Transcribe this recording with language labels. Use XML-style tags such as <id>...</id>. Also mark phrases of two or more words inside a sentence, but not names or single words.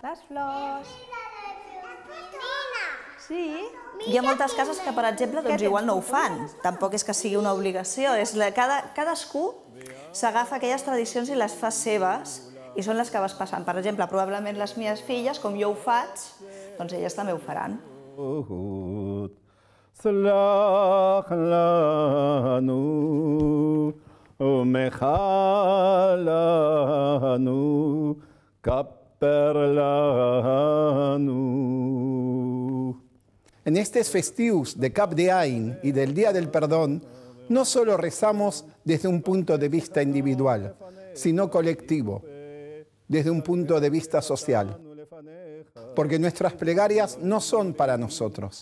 <ca>Les flors. Sí. Hi ha moltes cases que, per exemple, igual no ho fan. Tampoc és que sigui una obligació. Cadascú s'agafa aquelles tradicions i les fa seves i són les que vas passant. Per exemple, probablement les meves filles, com jo ho faig, doncs elles també ho faran.</ca> <he>סלח לנו ומחל לנו כפר לנו.</he> <es>En estos festivos de Kaf De'ayin y del Día del Perdón, no solo rezamos desde un punto de vista individual, sino colectivo, desde un punto de vista social. Porque nuestras plegarias no son para nosotros.</es>